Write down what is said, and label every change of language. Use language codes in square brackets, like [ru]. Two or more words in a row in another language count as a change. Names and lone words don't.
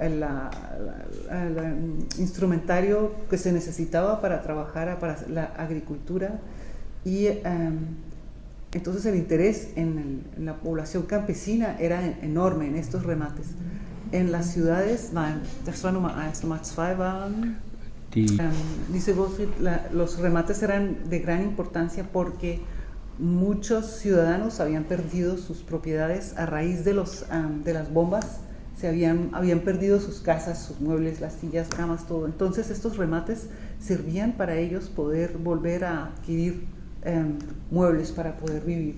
[es] instrumentario que se necesitaba para trabajar para la agricultura, y entonces el interés en la población campesina era enorme en estos remates. En las ciudades, [de] das war Nummer 1, Nummer 2 waren, [es] dice Gottfried, los remates eran de gran importancia porque muchos ciudadanos habían perdido sus propiedades a raíz de las bombas, habían perdido sus casas, sus muebles, las sillas, camas, todo. Entonces estos remates servían para ellos poder volver a adquirir muebles para poder vivir.